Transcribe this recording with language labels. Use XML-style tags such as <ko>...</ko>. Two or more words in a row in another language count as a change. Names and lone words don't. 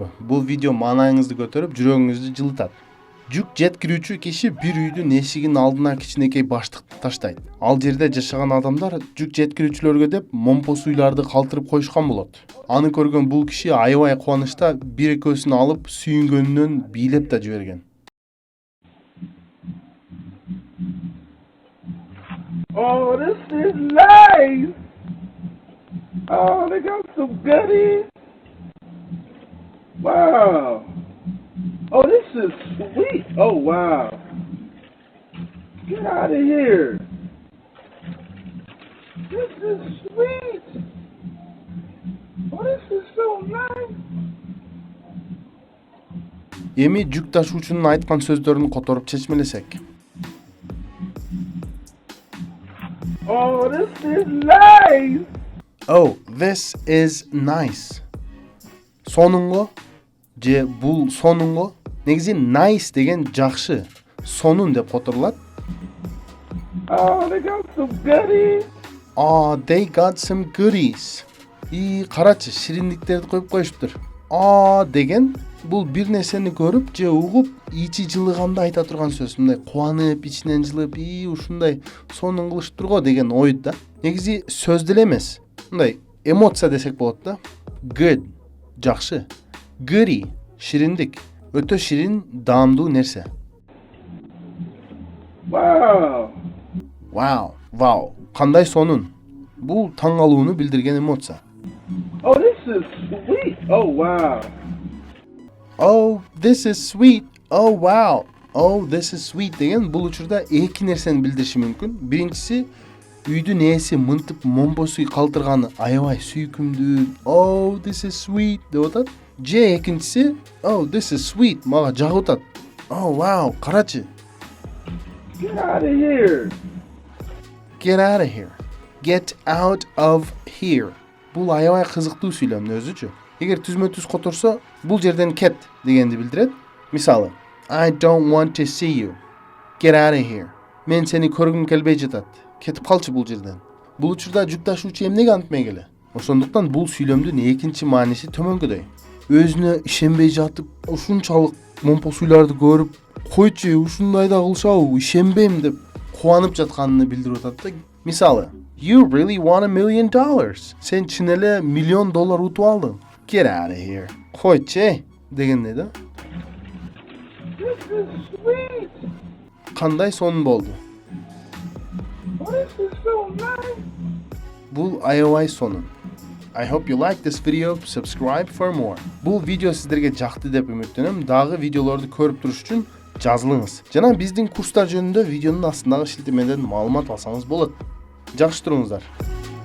<ky>Бул видео маанайыңызды көтөрүп, жүрөгүңүздү жылытат. Жүк жеткирүүчү киши бир үйдүн эшигинин алдына кичинекей баштыкты таштайт. Ал жерде жашаган адамдар жүк жеткирүүчүлөргө деп момпосуйларды калтырып коюшкан болот. Аны көргөн бул киши аябай кубанычта бир экөөсүн алып сүйүнгөнүнөн бийлеп да жиберген.</ky> <en>Oh, this is nice. Oh, they got some goodies. Wow. Oh, this is sweet. Oh, wow. Get out of here. This is sweet. Oh, this is so nice.</en> <ky>Эми жүк ташуучунун айткан сөздөрүн которуп чечмелесек.</ky> <en>Oh, this is nice. Oh, this is nice.</en> <ky>Сонунго же бул сонунго. Негизи nice деген жакшы, сонун деп которулат.</ky> <en>Oh, they got some goodies. Oh, they got some goodies.</en> <ky>Карачы, шириндиктерди коюп коюшуптур. Oh деген бул бир нерсени көрүп же угуп, ичи жылыганда айта турган сөз. Мындай кубанып, ичинен жылып, ушундай сонун кылышыптыр го деген ой да. Негизи сөз деле эмес. Мындай эмоция десек болот да. Good, жакшы. Goody, шириндик. Өтө ширин, даамдуу нерсе.</ky> <en>Wow. Wow, wow.</en> <ky>Кандай сонун. Бул таң калууну билдирген эмоция.</ky> <en>Oh, this is sweet. Oh, wow. Oh, this is sweet. Oh, wow. Oh, this is sweet</en> <ky>деген бул учурда эки нерсени билдириши мүмкүн. Биринчиси, үйдүн ээси мынтип момпосуй калтырганы аябай сүйкүмдүү.</ky> <en>Oh, this is sweet</en> <ky>деп атат. Же экинчиси,</ky> <en>oh, this is sweet,</en> <ky>мага жагып атат.</ky> <en>Oh, wow, карачы. Get out of here. Get out of here. Get out of here.</en> <ky>Бул аябай кызыктуу сүйлөмдүн өзүчү. Эгер түзмө-түз которсо, бул жерден кет дегенди билдирет. Мисалы,</ky> <en>I don't want to see you. Get out of here.</en> <ky>Мен сени көргүм келбей жатат. Кетип калчы бул жерден. Бул учурда жүк ташуучу эмнеге антмай келе? Ошондуктан бул сүйлөмдүн экинчи мааниси төмөнкүдөй. Өзүнө ишенбей жатып, ушунчалык момпосуйларды көрүп, койчу, ушундай да кылышабы, ишенбейм деп кубанып жатканын билдирип атат да. Мисалы,</ky> <en>You really want $1 million.</en> <ky>Сен чын эле $1 миллион утуп алдың.</ky> <en>Get out of here.</en> <ky>Койчу дегендей да.</ky> <en>This is sweet.</en> <ky>Кандай сонун болду.</ky> <en>Oh, this is so nice.</en> <ky>Бул аябай сонун.</ky> <en>I hope you like this video. Subscribe for more.</en> <ky>Бул видео сиздерге жакты деп үмүттөнөм. Дагы видеолорду көрүп туруш үчүн жазылыңыз. Жана биздин курстар жөнүндө видеонун астындагы шилтемеден маалымат алсаңыз болот. Жакшы туруңуздар.</ky>